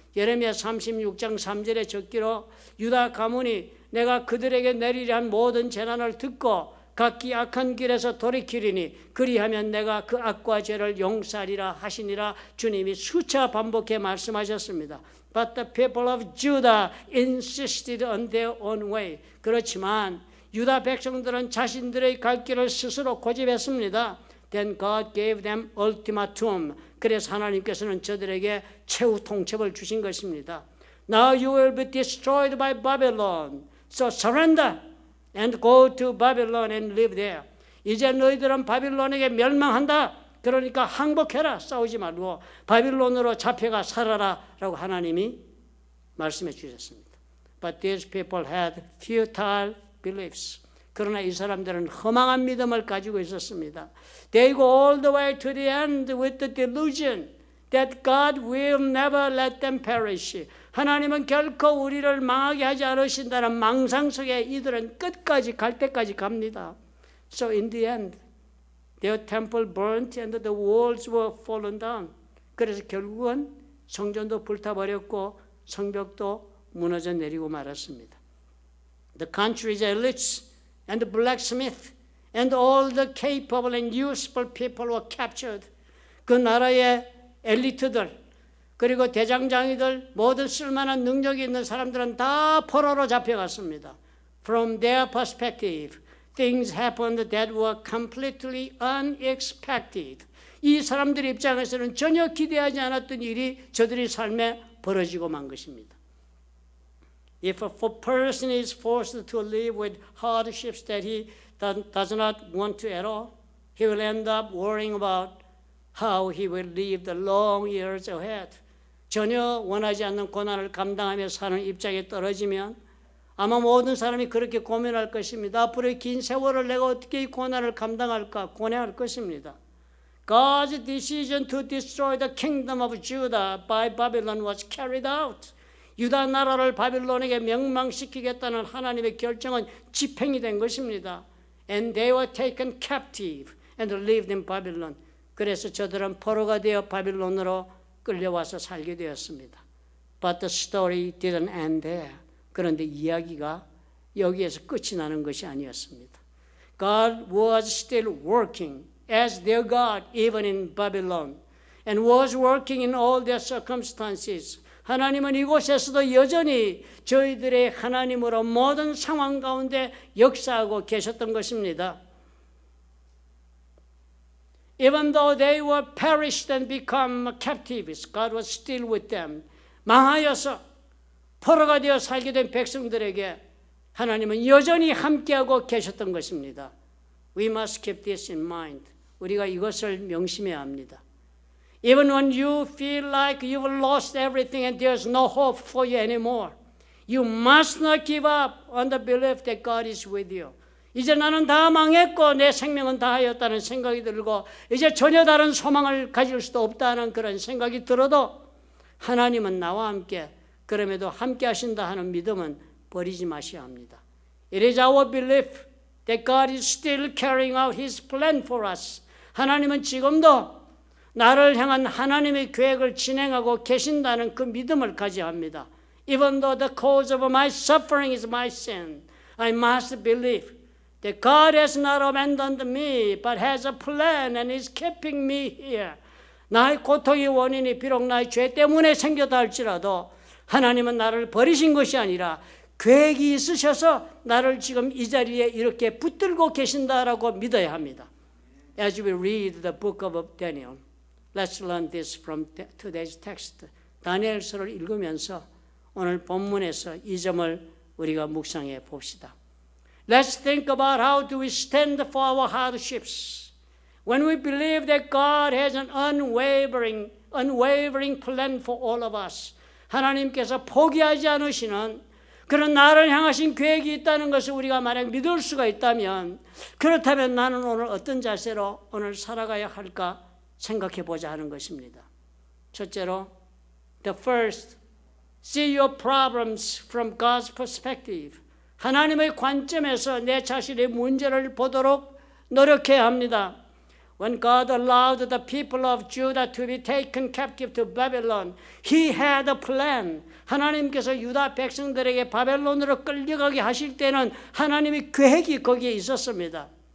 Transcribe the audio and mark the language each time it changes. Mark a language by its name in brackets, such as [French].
[Korean] 예레미야 36장 3절에 적기로 유다 가문이 내가 그들에게 내리려 한 모든 재난을 듣고 각기 악한 길에서 돌이키리니 그리하면 내가 그 악과 죄를 용서하리라 하시니라 주님이 수차 반복해 말씀하셨습니다. [English] But the people of Judah insisted on their own way. [Korean] 그렇지만 유다 백성들은 자신들의 갈 길을 스스로 고집했습니다. [English] Then God gave them ultimatum. [Korean] 그래서 하나님께서는 저들에게 최후 통첩을 주신 것입니다. [English] Now you will be destroyed by Babylon. So surrender and go to Babylon and live there. [Korean] 이제 너희들은 바빌론에게 멸망한다. 그러니까 항복해라. 싸우지 말고 바빌론으로 잡혀가 살아라 라고 하나님이 말씀해 주셨습니다. [English] But these people had futile beliefs. [Korean] 그러나 이 사람들은 허망한 믿음을 가지고 있었습니다. [English] They go all the way to the end with the delusion that God will never let them perish. [Korean] 하나님은 결코 우리를 망하게 하지 않으신다는 망상 속에 이들은 끝까지 갈 때까지 갑니다. [English] So in the end, their temple burnt and the walls were fallen down. [Korean] 그래서 결국은 성전도 불타버렸고 성벽도 무너져 내리고 말았습니다. [English] The country's elites and the blacksmith and all the capable and useful people were captured. [Korean] 그 나라의 엘리트들 그리고 대장장이들 모든 쓸만한 능력이 있는 사람들은 다 포로로 잡혀갔습니다. [English] From their perspective, things happened that were completely unexpected. [Korean] 이 사람들 입장에서는 전혀 기대하지 않았던 일이 저들의 삶에 벌어지고 만 것입니다. [English] If a person is forced to live with hardships that he does not want to at all, he will end up worrying about how he will live the long years ahead. [Korean] 전혀 원하지 않는 고난을 감당하며 사는 입장에 떨어지면 아마 모든 사람이 그렇게 고민할 것입니다. 앞으로의 긴 세월을 내가 어떻게 이 고난을 감당할까 고뇌할 것입니다. [English] God's decision to destroy the kingdom of Judah by Babylon was carried out. [Korean] 유다 나라를 바빌론에게 멸망시키겠다는 하나님의 결정은 집행이 된 것입니다. [English] And they were taken captive and lived in Babylon. [Korean] 그래서 저들은 포로가 되어 바빌론으로 끌려와서 살게 되었습니다. [English] But the story didn't end there. [Korean] 그런데 이야기가 여기에서 끝이 나는 것이 아니었습니다. [English] God was still working as their God even in Babylon and was working in all their circumstances. [Korean] 하나님은 이곳에서도 여전히 저희들의 하나님으로 모든 상황 가운데 역사하고 계셨던 것입니다. [English] Even though they were perished and become captives, God was still with them. [Korean] 망하여서 포로가 되어 살게 된 백성들에게 하나님은 여전히 함께하고 계셨던 것입니다. [English] We must keep this in mind. [Korean] 우리가 이것을 명심해야 합니다. [English] Even when you feel like you've lost everything and there's no hope for you anymore, you must not give up on the belief that God is with you. [Korean] 이제 나는 다 망했고 내 생명은 다 하였다는 생각이 들고 이제 전혀 다른 소망을 가질 수도 없다는 그런 생각이 들어도 하나님은 나와 함께 그럼에도 함께 하신다 하는 믿음은 버리지 마셔야 합니다. [English] It is our belief that God is still carrying out His plan for us. [Korean] 하나님은 지금도 나를 향한 하나님의 계획을 진행하고 계신다는 그 믿음을 가져야 합니다. [English] Even though the cause of my suffering is my sin, I must believe that God has not abandoned me, but has a plan and is keeping me here. [Korean] 나의 고통의 원인이 비록 나의 죄 때문에 생겼다 할지라도 하나님은 나를 버리신 것이 아니라 계획이 있으셔서 나를 지금 이 자리에 이렇게 붙들고 계신다라고 믿어야 합니다. [English] As we read the book of Daniel, let's learn this from today's text. [Korean] 다니엘서를 읽으면서 오늘 본문에서 이 점을 우리가 묵상해 봅시다. [English] Let's think about how do we stand for our hardships. When we believe that God has an unwavering plan for all of us. [Korean] 하나님께서 포기하지 않으시는 그런 나를 향하신 계획이 있다는 것을 우리가 만약 믿을 수가 있다면 그렇다면 나는 오늘 어떤 자세로 오늘 살아가야 할까 생각해 보자 하는 것입니다. 첫째로, [English] the first, see your problems from God's perspective. [Korean] 하나님의 관점에서 내 자신의 문제를 보도록 노력해야 합니다. [English] When God allowed the people of Judah to be taken captive to Babylon, He had a plan. [Korean] 하나님께서 유다 백성들에게 바벨론으로 끌려가게 하실 때는 하나님의 계획이 거기에 있었습니다.